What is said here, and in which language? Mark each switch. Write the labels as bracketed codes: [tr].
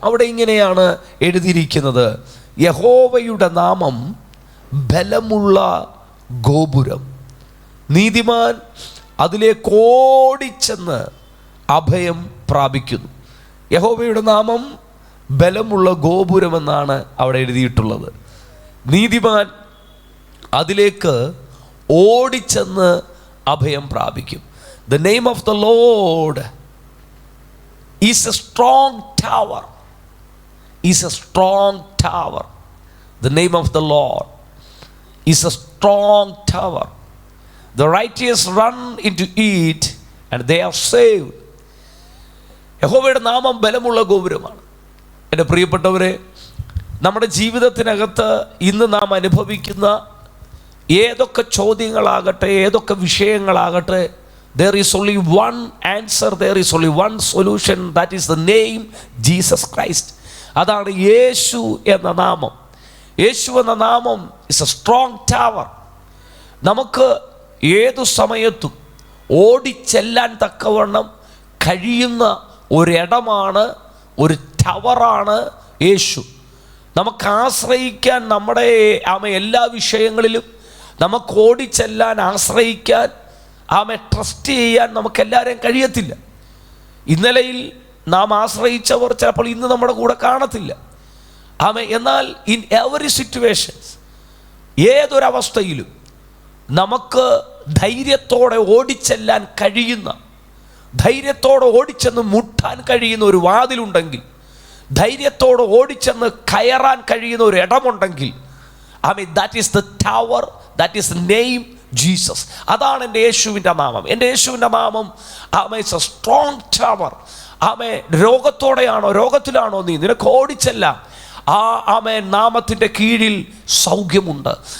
[ml] അവിടെ ഇങ്ങനെയാണ് എഴുതിയിരിക്കുന്നത്: യഹോവയുടെ നാമം ബലമുള്ള ഗോപുരം, നീതിമാൻ അതിലേക്ക് ഓടിച്ചെന്ന് അഭയം പ്രാപിക്കുന്നു. യഹോവയുടെ നാമം ബലമുള്ള ഗോപുരമെന്നാണ് അവിടെ എഴുതിയിട്ടുള്ളത്. നീതിമാൻ അതിലേക്ക് ഓടിച്ചെന്ന് അഭയം പ്രാപിക്കും. [en] The name of the Lord is a strong tower. Is a strong tower. The name of the Lord is a strong tower. The righteous run into it and they are saved. [ml] യഹോവയുടെ നാമം ബലമുള്ള ഗോപുരമാണ്. എൻ്റെ പ്രിയപ്പെട്ടവരെ, നമ്മുടെ ജീവിതത്തിനകത്ത് ഇന്ന് നാം അനുഭവിക്കുന്ന ഏതൊക്കെ ചോദ്യങ്ങളാകട്ടെ, ഏതൊക്കെ വിഷയങ്ങളാകട്ടെ, [en] there is only one answer, there is only one solution, that is the name Jesus Christ. [ml] അതാണ് യേശു എന്ന നാമം. യേശു എന്ന നാമം [en] is a strong tower. [ml] നമുക്ക് ഏതു സമയത്തും ഓടിച്ചെല്ലാൻ തക്കവണ്ണം കഴിയുന്ന ഒരിടമാണ്, ഒരു ടവറാണ് യേശു. നമുക്ക് ആശ്രയിക്കാൻ, നമ്മുടെ എല്ലാ വിഷയങ്ങളിലും നമുക്ക് ഓടിച്ചെല്ലാൻ, ആശ്രയിക്കാൻ, ട്രസ്റ്റ് ചെയ്യാൻ നമുക്കെല്ലാവരെയും കഴിയത്തില്ല. ഇന്നലെയിൽ നാം ആശ്രയിച്ചവർ ചിലപ്പോൾ ഇന്ന് നമ്മുടെ കൂടെ കാണത്തില്ല. എന്നാൽ [en] in every situations, [ml] ഏതൊരവസ്ഥയിലും നമുക്ക് ധൈര്യത്തോടെ ഓടിച്ചെല്ലാൻ കഴിയുന്ന, ധൈര്യത്തോടെ ഓടിച്ചെന്ന് മുട്ടാൻ കഴിയുന്ന ഒരു വാതിലുണ്ടെങ്കിൽ, ധൈര്യത്തോടെ ഓടിച്ചെന്ന് കയറാൻ കഴിയുന്ന ഒരു ഇടമുണ്ടെങ്കിൽ, [en] that is the tower, that is the name Jesus. [ml] അതാണ് എൻ്റെ യേശുവിൻ്റെ നാമം. എൻ്റെ യേശുവിൻ്റെ നാമം [en] is a strong tower. [ml] രോഗത്തോടെയാണോ, രോഗത്തിലാണോ നീ, നിനക്ക് ഓടിച്ചെല്ലാം നാമത്തിൻ്റെ കീഴിൽ സൗഖ്യമുണ്ട്.